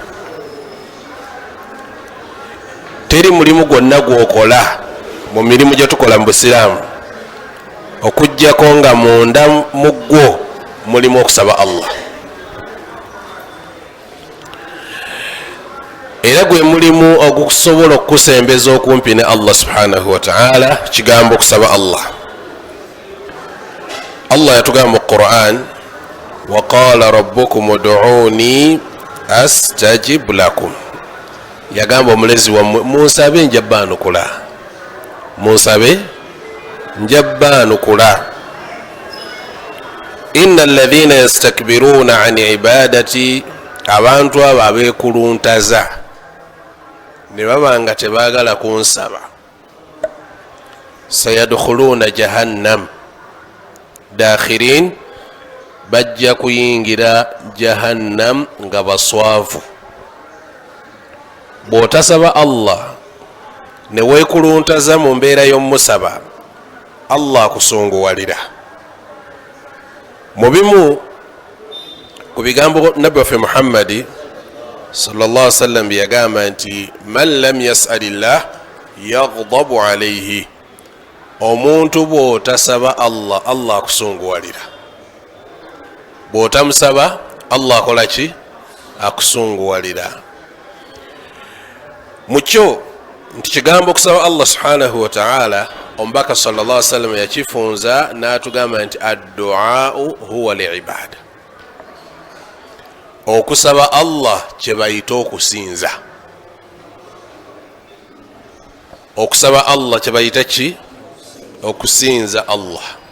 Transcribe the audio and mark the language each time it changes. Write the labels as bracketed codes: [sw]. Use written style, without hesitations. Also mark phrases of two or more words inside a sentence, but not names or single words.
[lg] Teri mulimu gwonna gwokola mu mirimu gye tukola mu Busiraamu okuggyako nga munda mu gwo mulimu okusaba Allah. Era gwe mulimu ogukusobola okukusembeza okumpi ne Allah [ar] سبحانه وتعالى [lg] kigambo kusaba Allah. Allah yatugamba mu Qur'an, [ar] وقال ربكم ادعوني أستجب لكم. [lg] Yagamba omulezi wammwe munsabe njabbanukula, munsabe njabbanukula. [ar] إن الذين يستكبرون عن عبادتي, [lg] abantu abo abeekuluntaza ne baba nga tebaagala kunsaba, [ar] سيدخلون جهنم داخرين, [lg] bajja kuyingira jahannam nga baswavu. Bw'otasaba Allah ne weekuluntaza mu mbeera y'omusaba, Allah akusunguwalira. Mu bimu ku bigambo Nabbi waffe Muhammadi [ar] صلى الله عليه وسلم [lg] byagamba nti [ar] من لم يسأل الله يغضب عليه, [lg] omuntu bw'otasaba Allah, Allah akusunguwalira. Bw'otamusaba Allah akola ki? Akusunguwalira. Mukyo nti kigambo kusaba Allah [ar] سبحانه وتعالى [lg] omubaka [ar] صلى الله عليه وسلم [lg] yakifunza n'atugamba nti [ar] الدعاء هو العبادة. [lg] Okusaba Allah kye bayita okusinza. Okusaba Allah kye bayita ki? Okusinza Allah.